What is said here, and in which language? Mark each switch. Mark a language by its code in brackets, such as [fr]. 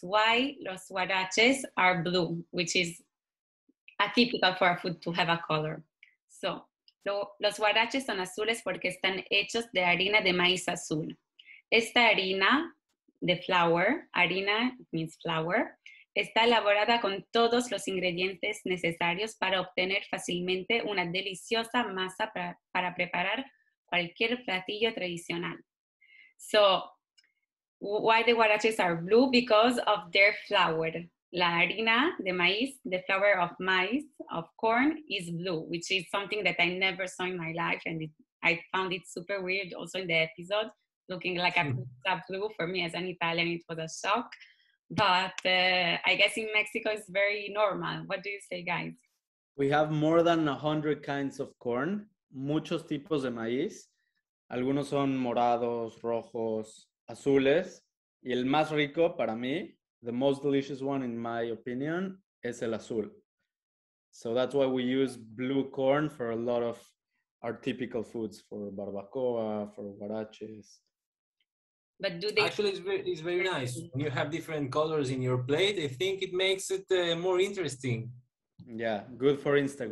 [en] Why los guaraches are blue, which is atypical for a food to have a color. So, [es] los guaraches son azules porque están hechos de harina de maíz azul. Esta harina de flour, harina means flour, está elaborada con todos los ingredientes necesarios para obtener fácilmente una deliciosa masa para preparar cualquier platillo tradicional. [en] So, why the guaraches are blue? Because of their flour. [es] La harina de maíz, [en] the flour of maize, of corn, is blue, which is something that I never saw in my life, and I found it super weird also in the episode, looking like a pizza blue. For me as an Italian, it was a shock. But I guess in Mexico it's very normal. What do you say, guys? We have more than 100 kinds of corn, [es] muchos tipos de maíz. Algunos son morados, rojos, azules. Y el más rico para mí, [en] the most delicious one in my opinion, [es] es el azul. [en] So that's why we use blue corn for a lot of our typical foods, for barbacoa, for guaraches. But do they actually it's very nice when you have different colors in your plate. I think it makes it more interesting. Yeah, good for Instagram.